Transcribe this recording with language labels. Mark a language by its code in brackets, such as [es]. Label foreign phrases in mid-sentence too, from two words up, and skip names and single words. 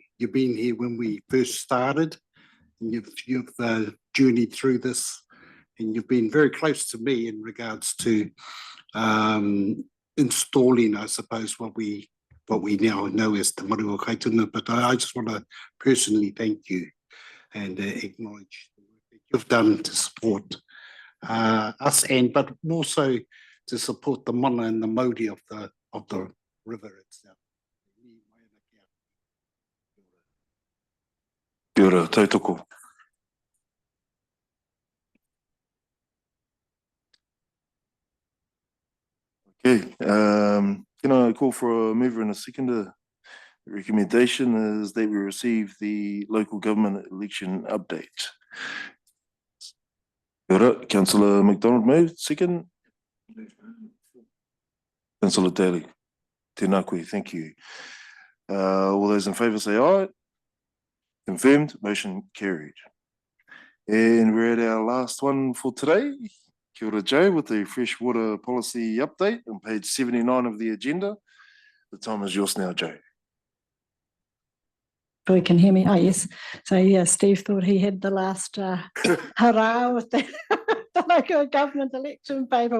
[en] You've been here when we first started, and you've journeyed through this, and you've been very close to me in regards to installing, I suppose, what we now know as the Maru o Kaituna. But I just want to personally thank you and acknowledge the work that you've done to support us, but more so to support the mana and the mauri of the river itself. [mi] Kia ora, tautoko. [en] Okay, can I call for a mover and a seconder? The recommendation is that we receive the local government election update. [mi] Kia ora, [en] Councillor McDonald moved, second. Councillor Daly. [mi] Tēnā koe, [en] thank you. All those in favour say aye. Confirmed, motion carried. And we're at our last one for today. [mi] Kia ora, [en] Joe, with the freshwater policy update on page 79 of the agenda. The time is yours now, Joe. You can hear me. Oh, yes. So, yeah, Steve thought he had the last hurrah with the local government election paper.